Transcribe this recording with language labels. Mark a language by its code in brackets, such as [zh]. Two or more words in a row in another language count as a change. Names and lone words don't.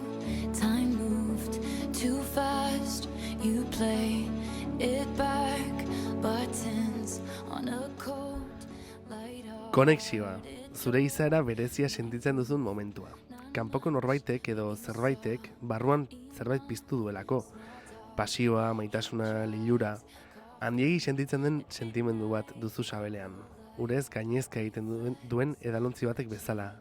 [en] Time moved too fast, you play it back. Buttons on a cold light up. [eu] Konexioa, zure izaera berezia sentitzen duzun momentua. Kanpoko norbaitek edo zerbaitek barruan zerbait piztu duelako. Pasioa, maitasuna, lilura, handiegi sentitzen den sentimendu bat duzu sabelean. Urez gainezka egiten duen edalontzi batek bezala.